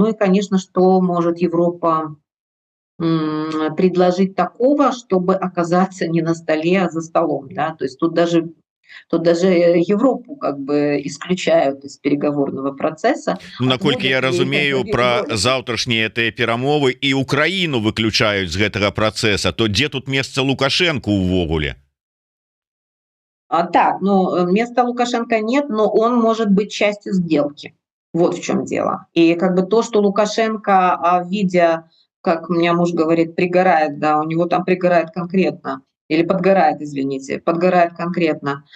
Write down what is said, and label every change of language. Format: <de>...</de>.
<ru>Ну и, конечно, что может Европа предложить такого, чтобы оказаться не на столе, а за столом. Да? То есть тут даже Европу как бы исключают из переговорного процесса.</ru> <be>Ну, наколькі я разумею, про</be> <ru>роли.</ru> <be>заўтрашнія тыя перамовы і Украіну выключаюць з гэтага працэса, то дзе тут месца Лукашенко увогуле?</be> <ru>Так, ну, места Лукашенко нет, но он может быть частью сделки. Вот в чем дело. И как бы то, что Лукашенко, видя, как у меня муж говорит, пригорает, да, у него там пригорает конкретно, или подгорает, извините, подгорает конкретно.</ru>